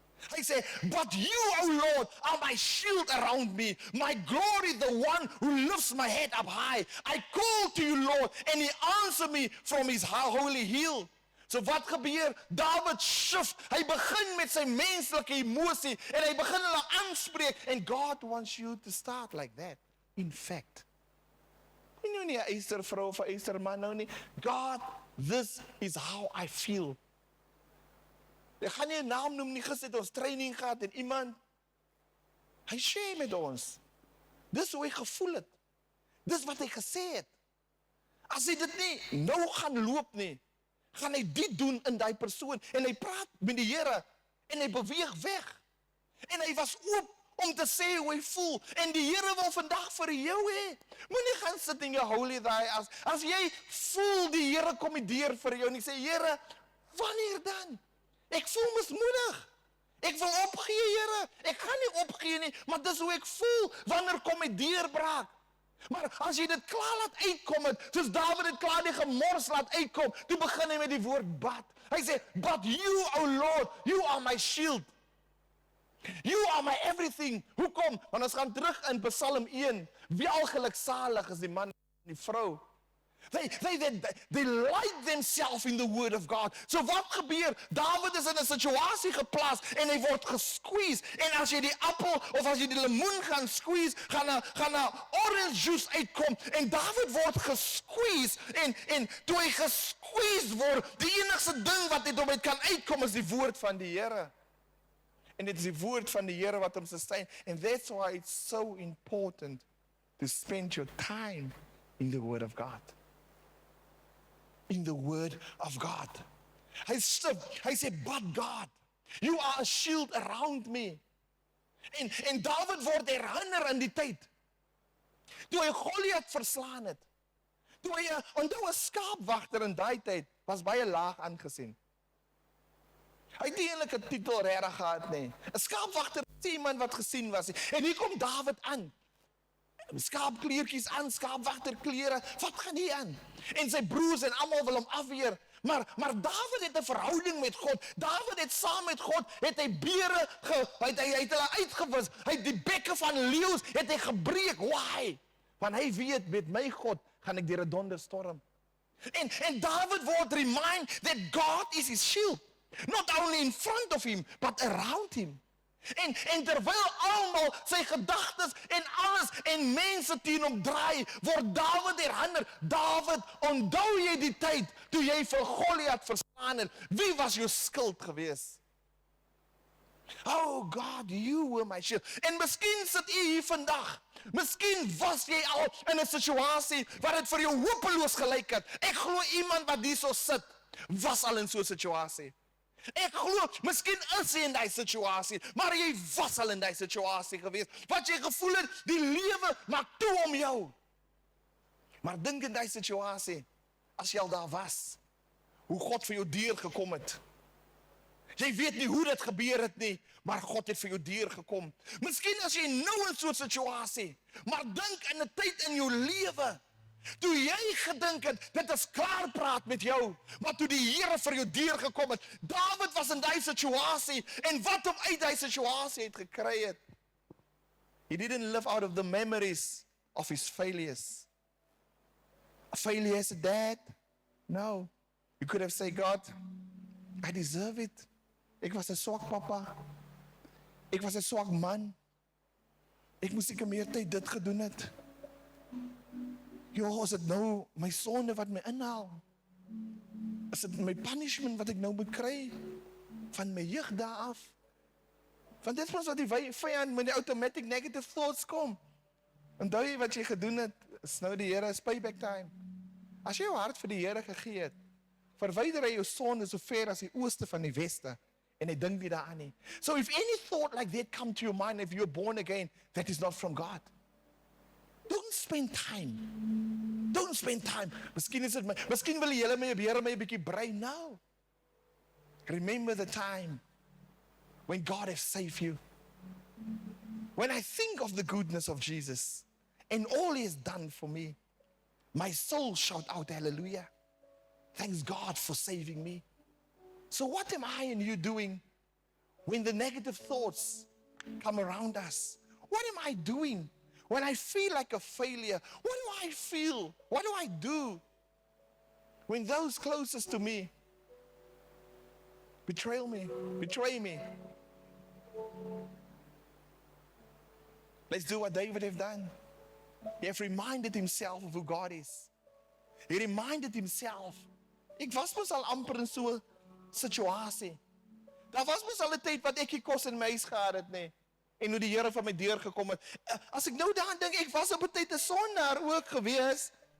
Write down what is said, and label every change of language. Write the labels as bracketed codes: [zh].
[af] Hy sê, [en] but you, O Lord, are my shield around me, my glory, the one who lifts my head up high. I call to you, Lord, and he answered me from his holy hill. [af] So wat gebeur? David shift. Hy begin met sy menslike emosie en hy begin hulle aanspreek. [en] And God wants you to start like that. In fact. [af] Nou nie 'n eistervrou of 'n eisterman nou nie. [en] God, this is how I feel. [af] Ek gaan nie 'n naam noem nie, gister het ons training gehad en iemand, hy share met ons. Dis hoe hy gevoel het. Dis wat hy gesê het. As hy dit nie nou gaan loop nie, gaan hy dit doen in die persoon. En hy praat met die Here en hy beweeg weg. En hy was oop om te sê hoe hy voel. En die Here wil vandag vir jou hê. Moenie gaan sit in jou holy day as jy voel die Here kom deur vir jou en jy sê, Here, wanneer dan? Ek voel mismoedig. Ek wil opgee, Here. Ek gaan nie opgee nie, maar dis hoe ek voel. Wanneer kom die deurbraak? Maar as jy dit klaar laat uitkom het, soos David het klaar die gemors laat uitkom, toe begin hy met die woord but. Hy sê, [en] but you, O Lord, you are my shield. You are my everything. [af] Hoekom? Want ons gaan terug in Psalm 1. Welgeluksalig is die man en die vrou. [en] They light themselves in the word of God. [af] So wat gebeur? David is in 'n situasie geplaas en hy word gesqueeze. En as jy die appel of as jy die lemoen gaan squeeze, gaan 'n orange juice uitkom. En David word gesqueeze en toe hy gesqueeze word, die enigste ding wat uit hom uit kan uitkom is die woord van die Here. En dit is die woord van die Here wat hom sustain. [en] And that's why it's so important to spend your time in the word of God. In the word of God. [af] Hy sê, [en] but God, you are a shield around me. [af] En David word herinner in die tyd, toe hy Goliat verslaan het, toe hy, onthou 'n skaapwagter in daai tyd, was baie laag aangesien. Hy het nie eintlik 'n titel regtig gehad nie. 'n Skaapwagter is iemand wat gesien was. En hier kom David aan. Skaapkleertjies aan, skaapwagterklere, wat gaan hier aan? En sy broers en almal wil hom afweer. Maar David het 'n verhouding met God. David het saam met God, het hy beere, hy het hulle uitgewis. Hy het die bekke van leeu's, het hy gebreek. [en] Why? [af] Want hy weet, met my God, gaan ek deur 'n donderstorm. En David word [en] remind that God is his shield. Not only in front of him, but around him. [af] En terwyl almal sy gedagtes en alles en mense teen hom draai, word David herinner. David, onthou jy die tyd toe jy vir Goliat verslaan het? Wie was jou skuld gewees? [en] Oh God, you were my shield. [af] En miskien sit u hier vandag. Miskien was jy al in 'n situasie waar dit vir jou hopeloos gelyk het. Ek glo iemand wat hierso sit, was al in so 'n situasie. Ek glo, miskien is jy in die situasie, maar jy was al in die situasie gewees, wat jy gevoel het, die lewe maak toe om jou. Maar dink in die situasie, as jy al daar was, hoe God vir jou deur gekom het. Jy weet nie hoe dit gebeur het nie, maar God het vir jou deur gekom. Miskien as jy nou in so 'n situasie, maar dink in 'n tyd in jou lewe, toe jy gedink het, dit is klaar praat met jou, maar toe die Here vir jou deur gekom het. David was in die situasie, en wat hom uit die situasie het gekry het. [en] He didn't live out of the memories of his failures. A failure as a dad? No. You could have said, God, I deserve it. [af] Ek was 'n swak papa. Ek was 'n swak man. Ek moes seker meer tyd dit gedoen het. Jo, is dit nou my sonde wat my inhaal? Is dit my punishment wat ek nou moet kry? Van my jeug daar af? Want dit was wat die vyand met die automatic negative thoughts kom. Onthou jy wat jy gedoen het? Is nou die Here, is payback time. As jy jou hart vir die Here gegee het, verwyder hy jou sonde so ver as die ooste van die weste. En hy dink nie daaraan nie. [en] So if any thought like that come to your mind, if you're born again, that is not from God. Don't spend time. Don't spend time. [af] Miskien wil jy my 'n bietjie brei nou. [en] Remember the time when God has saved you. When I think of the goodness of Jesus and all He has done for me. My soul shout out hallelujah. Thanks God for saving me. So what am I and you doing when the negative thoughts come around us? What am I doing when I feel like a failure? What do I feel? What do I do when those closest to me betray me? Let's do what David have done. He have reminded himself of who God is. He reminded himself, [af] ek was mos al amper in so 'n situasie. Daar was mos al 'n tyd wat ek nie kos in my huis gehad het nie. En hoe die Here van my deur gekom het. As ek nou daaraan dink, ek was op 'n tyd 'n sondaar ook gewees.